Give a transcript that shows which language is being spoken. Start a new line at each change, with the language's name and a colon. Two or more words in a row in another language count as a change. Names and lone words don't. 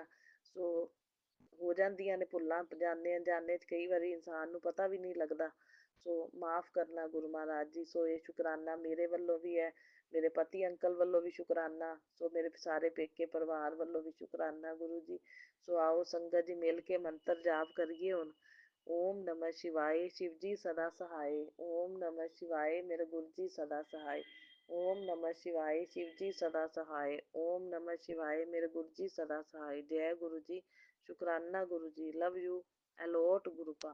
Punjabi: ਸੋ ਹੋ ਜਾਂਦੀਆਂ ਨੇ ਭੁੱਲਾਂ, ਜਾਣੇ ਅਣਜਾਣੇ 'ਚ ਕਈ ਵਾਰੀ ਇਨਸਾਨ ਨੂੰ ਪਤਾ ਵੀ ਨਹੀਂ ਲੱਗਦਾ। ਸੋ ਮਾਫ ਕਰਨਾ ਗੁਰੂ ਮਹਾਰਾਜ ਜੀ। ਸੋ ਇਹ ਸ਼ੁਕਰਾਨਾ ਮੇਰੇ ਵੱਲੋਂ ਵੀ ਹੈ, ਮੇਰੇ ਪਤੀ ਅੰਕਲ ਵੱਲੋਂ ਵੀ ਸ਼ੁਕਰਾਨਾ, ਸੋ ਮੇਰੇ ਸਾਰੇ ਪੇਕੇ ਪਰਿਵਾਰ ਵੱਲੋਂ ਵੀ ਸ਼ੁਕਰਾਨਾ ਗੁਰੂ ਜੀ। ਸੋ ਆਓ ਸੰਗਤ ਜੀ ਮਿਲ ਕੇ ਮੰਤਰ ਜਾਪ ਕਰੀਏ ਹੁਣ।
Hindi: ओम नमः शिवाय, शिव जी सदा सहाय। ओम नमः शिवाय, मेरे गुरु जी सदा सहाय। ओम नमः शिवाय, शिव जी सदा सहाय। ओम नमः शिवाय, मेरे गुरु जी सदा सहाय। जय गुरु जी, शुकराना गुरु जी,
English: love you,
Hindi: अलॉट गुरुपा।